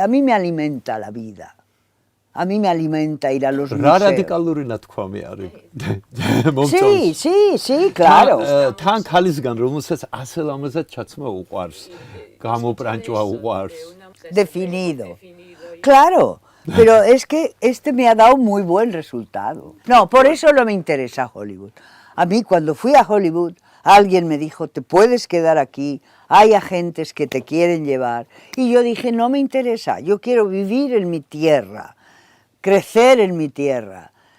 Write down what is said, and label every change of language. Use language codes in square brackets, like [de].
[es] A mí me alimenta la vida. A mí me alimenta ir a los museos. [ka] რადიკალური ნათქვამი არის. [es] Sí, claro. [ka] თან ქალისგან, რომელსაც ასე ლამაზად ჩაცმა უყვარს, გამოპრანჭვა უყვარს. [es] Definido. Claro, pero es que este me ha dado muy buen resultado. No, por eso no me interesa Hollywood. A mí cuando fui a Hollywood, alguien me dijo, te puedes quedar aquí, hay agentes que te quieren llevar. Y yo dije, no me interesa, yo quiero vivir en mi tierra, crecer en mi tierra.